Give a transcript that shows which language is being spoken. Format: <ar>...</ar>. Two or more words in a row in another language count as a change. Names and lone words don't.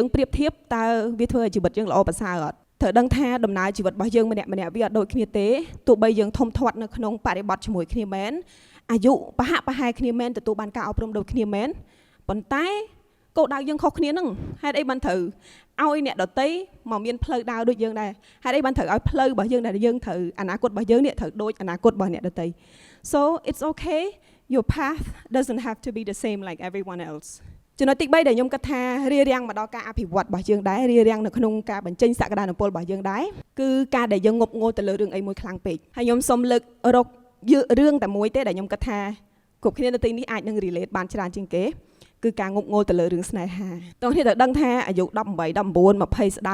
<km>ប្រៀបធៀបតើវាធ្វើឲ្យជីវិតយើងល្អប្រសើរអត់ត្រូវដឹងថាដំណើរជីវិតរបស់យើងម្នាក់វាអត់ដូចគ្នាទេទោះបីយើងធំធាត់នៅក្នុងបរិបទជាមួយគ្នាមែនអាយុប្រហាក់ប្រហែលគ្នាមែនទទួលបានការអប់រំដូចគ្នាមែនប៉ុន្តែគោលដៅយើងខុសគ្នាហ្នឹងហេតុអីបានត្រូវឲ្យអ្នកដតីមកមានផ្លូវដើរដូចយើងដែរហេតុអីបានត្រូវឲ្យផ្លូវរបស់យើងដែលយើងត្រូវអនាគតរបស់យើងនេះត្រូវដូចអនាគតរបស់អ្នកដតី</km> <en>so it's okay your path doesn't have to be the same like everyone else</en> <km>ចំណុចទី3ដែលខ្ញុំគិតថារារាំងមកដល់ការអភិវឌ្ឍរបស់យើងដែររារាំងនៅក្នុងការបញ្ចេញសក្តានុពលរបស់យើងដែរគឺការដែលយើងងប់ងល់ទៅលើរឿងអីមួយខ្លាំងពេកហើយខ្ញុំសូមលើករករឿងតែមួយទេដែលខ្ញុំគិតថាគ្រប់គ្នានៅទីនេះអាចនឹង relate បានច្រើនជាងគេគឺការងប់ងល់ទៅលើរឿងស្នេហាតោះនេះត្រូវដឹងថាអាយុ18 19 20ស្ដើ</km>